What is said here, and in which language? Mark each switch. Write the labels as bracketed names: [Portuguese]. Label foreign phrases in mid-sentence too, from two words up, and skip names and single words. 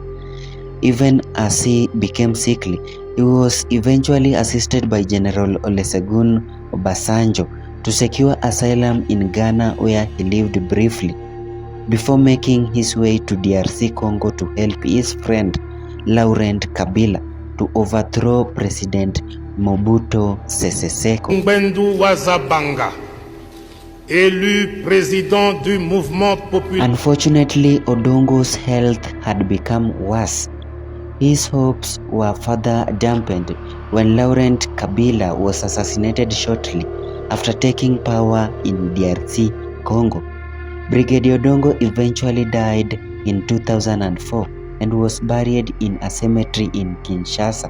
[English] Even as he became sickly, he was eventually assisted by General Olusegun Obasanjo to secure asylum in Ghana, where he lived briefly, before making his way to DRC Congo to help his friend Laurent Kabila to overthrow President Mobutu Sese Seko. [French] Ngbendu Wazabanga, élu président du mouvement populaire. [English] Unfortunately, Odongo's health had become worse. His hopes were further dampened when Laurent Kabila was assassinated shortly after taking power in DRC Congo. Brigadier Odongo eventually died in 2004 and was buried in a cemetery in Kinshasa.